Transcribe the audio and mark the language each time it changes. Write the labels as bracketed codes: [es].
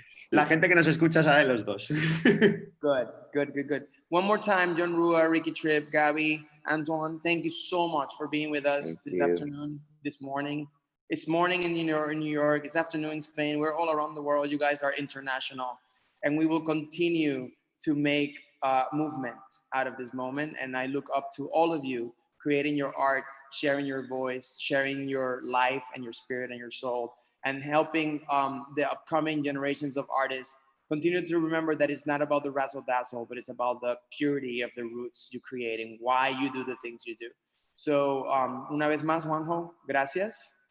[es] La gente que nos escucha sabe los dos. [en] Good. One more time, John Rua, Rickey, Tripp, Gabby, Antuan, thank you so much for being with us afternoon, this morning. It's morning in New York, it's afternoon in Spain. We're all around the world. You guys are international. And we will continue to make movement out of this moment. And I look up to all of you creating your art, sharing your voice, sharing your life and your spirit and your soul, and helping the upcoming generations of artists continue to remember that it's not about the razzle dazzle, but it's about the purity of the roots you create and why you do the things you do. [es] So, una vez más, Juanjo, gracias.